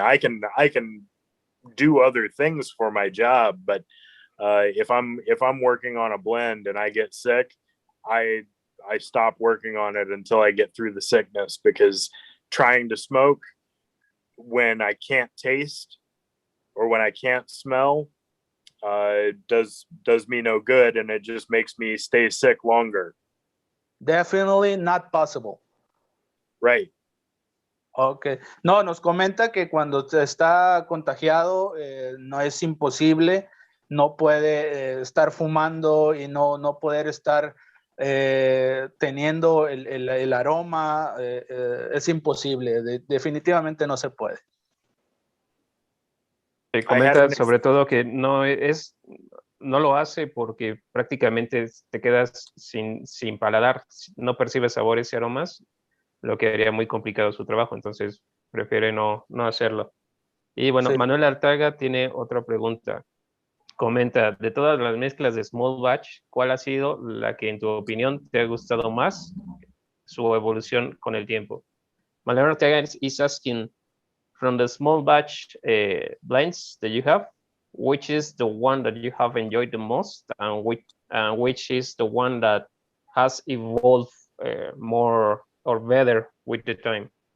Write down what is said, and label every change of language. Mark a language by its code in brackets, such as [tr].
[en] I can do other things for my job, but if I'm working on a blend and I get sick, I stop working on it until I get through the sickness, because trying to smoke when I can't taste or when I can't smell does me no good, and it just makes me stay sick longer. Definitely not possible. Right. Okay. [es] No, nos comenta que cuando está contagiado no es imposible, no puede estar fumando y no poder estar teniendo el aroma, es imposible, definitivamente no se puede. Comenta sobre todo que no lo hace porque prácticamente te quedas sin paladar, no percibes sabores y aromas, lo que haría muy complicado su trabajo, entonces prefiere no hacerlo. Y bueno, Sí. Manuel Artaga tiene otra pregunta. Comenta, de todas las mezclas de Small Batch, ¿cuál ha sido la que en tu opinión te ha gustado más su evolución con el tiempo? [en] Manuel Artaga is asking, from the Small Batch blends that you have, which is the one that you have enjoyed the most, and which is the one that has evolved more or better with the time?